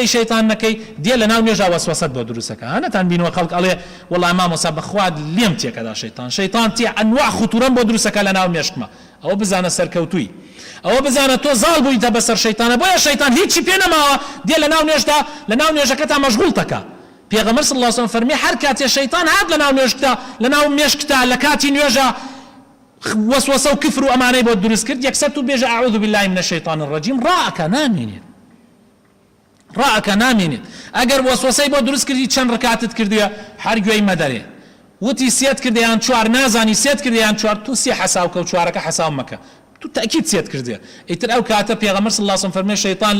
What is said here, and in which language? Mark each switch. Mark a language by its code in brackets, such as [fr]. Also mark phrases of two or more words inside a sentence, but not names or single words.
[ckb] شەیطان نەکەی دێ لە ناو نوێژا وەسوەسەت بۆ دروستەکە هەنەتان بینەوە خەڵک ئەڵێ وەڵڵای مامۆستا بەخوا لێم تێکەدا شەیطان تێ ئەنواع خوتورەم بۆ دروستەکە لە ناو مێشکمە ئەوە بزانە سەرکەوتووی ئەوە بزانە تۆ زاڵ بوویتە بەسەر شەیطانە بۆیە شەیطان هیچی پێ نەماوە دێ لە ناو نوێژدا لە ناو نوێژەکەتا مەشغوڵ تەکە پێغەمبەر [ar] صلی الله علیه و سلم [ckb] فەرمی هەر کاتێ شەیطان هات لە ناو نوێژکتا لە ناو مێشکتا لە کاتی نوێژە وسوسه و کفر و ئەمانەی بۆ دروست کرد یەکسەر تو بێژە [ar] ئەعوذ بالله من الشیطان الرجیم [ckb] ڕائەکە نامێنێت ئەگەر وەسوسەی بۆ دروست کردی چەند ڕکاتت کردووە هەر گوێی مەدەرێ وتی سێت کردیان چوار نازانی سێت کردیان چوار تو سێ حەساو کە و چوارەکە حەساو مەکە تو تأكيد سێت کردیە ئیتر ئەو کاتە پێغەمبەر [ar] صلی الله علیه و سلم [ckb] فەرمێ شەیطان لە